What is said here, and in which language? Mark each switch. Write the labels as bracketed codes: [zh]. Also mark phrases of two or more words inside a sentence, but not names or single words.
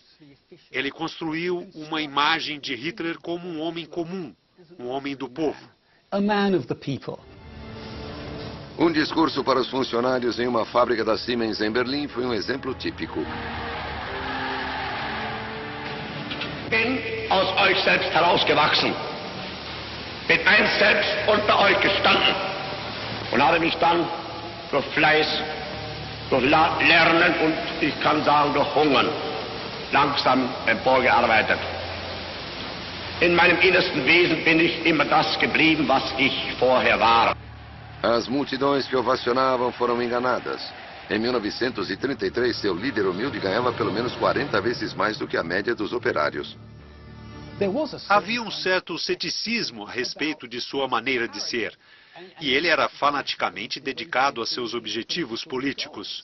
[pt] Ele construiu uma imagem de Hitler como um homem comum, um homem do povo. Um discurso para os funcionários em uma fábrica da Siemens em Berlim foi um exemplo típico. [de] Bin aus euch selbst herausgewachsen, bin einst selbst unter euch gestanden und habe mich dann durch Fleiß, durch Lernen und ich kann sagen durch Hungern langsam emporgearbeitet. In meinem innersten Wesen bin ich immer das geblieben, was ich vorher war. [pt] As multidões que ovacionavam foram enganadas. Em 1933, seu líder humilde ganhava pelo menos 40 vezes mais do que a média dos operários. Havia um certo ceticismo a respeito de sua maneira de ser. E ele era fanaticamente dedicado a seus objetivos políticos.